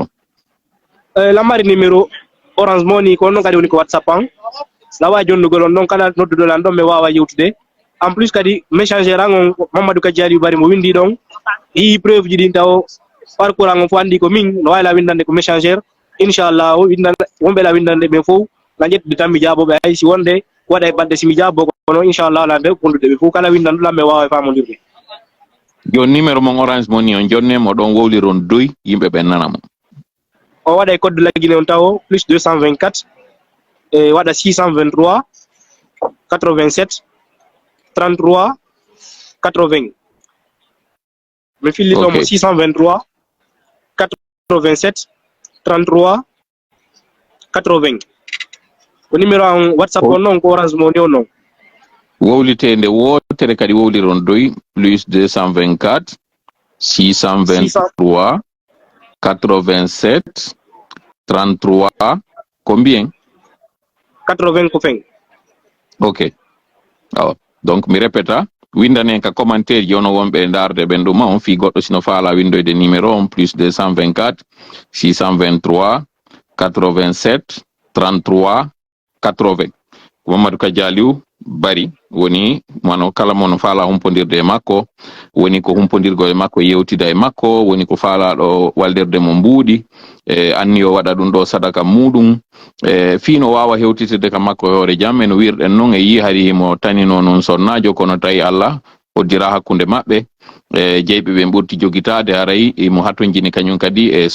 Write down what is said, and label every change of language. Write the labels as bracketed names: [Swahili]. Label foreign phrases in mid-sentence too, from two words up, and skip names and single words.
[Fula] lammari numéro orange moni ko noon kadi woni ko whatsapp an lawa jonnugol on ɗon kala nodduɗol an ɗon mi wawa yewtude [French] en plus [Fula] kadi messenger an on Mamadou Kadji Aliou Bari mo windi ɗon yi preuve ji ɗin taw parcours an on fo andi ko min no wayla windande ko messenger inchallah wonɓe la windande ɓe fof la ƴettude tan mi jaaboɓe hay si wonde waɗa e balɗe simi jaabo kono inchallah ala nde kondude ɓe fof kala windanɗuɗan ɓe wawa e famodirde joni numéro mon orange moni on jonnemo ɗon wowliron doy yimɓe ɓe nanamo [French] on voit des codes de la Guinée Ontao, plus 224, et on a 623, 87, 33, 80. Me file Ok. 623, 87, 33, 80. Le numéro en WhatsApp Oh. on [Fula] non, ko Orange Money on non. Wowlite nde wotere kadi wowliron doy plus 224 623 87 33 combien? 80 ko feng. Ok. [French] Alors, donc [Fula] mi répéta windane ka commentaire jono wonɓe darde ɓen ɗuma on fi goɗɗo sino faala windoyde numéro on plus 224 623 87 33 80 Mamadou Kadialiou Bari woni mano kala mono faala humpodirde e makko woni ko humpodirgo e makko yewtida e makko woni ko faalaɗo waldirde mo mbuuɗi anni o waɗa ɗum ɗo sadaka muɗum fiino wawa hewtitide ka makko hoore jam en wirɗen noon e yi hari himo tanino noon sonnajo kono tawi Allah hoddira hakkunde maɓɓe jeyɓe ɓe ɓurti jogitade haray mo hattojini kañum kadi e